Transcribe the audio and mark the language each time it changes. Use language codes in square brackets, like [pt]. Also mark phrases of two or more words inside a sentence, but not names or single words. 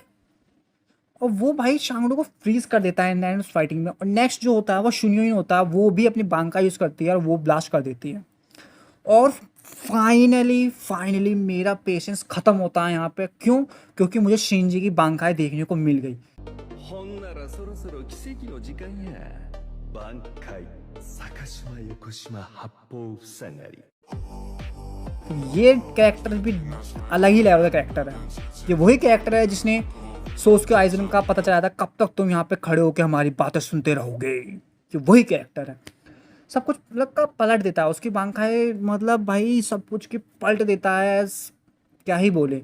[hi] और वो भाई शांगडू को फ्रीज कर देता है एंड उस फाइटिंग में। और नेक्स्ट जो होता है वो शुन्योइन होता है, वो भी अपनी बांका यूज़ करती है और वो ब्लास्ट कर देती है। और फाइनली फाइनली मेरा पेशेंस खत्म होता है यहाँ पे। क्यों? क्योंकि मुझे शिंजी की बांकाएं देखने को मिल गई। [ja] ほんならそろそろ奇跡の時間や。挽回坂島横島八方塞がり。 [hi] ये कैरेक्टर भी अलग ही लेवल का कैरेक्टर है। ये वही कैरेक्टर है जिसने सोस्के आइजन का पता चला था कब तक तुम यहाँ पे खड़े होकर हमारी बातें सुनते रहोगे। ये वही कैरेक्टर है, सब कुछ मतलब का पलट देता है। उसकी बांकाएं मतलब भाई सब कुछ की पलट देता है, क्या ही बोले।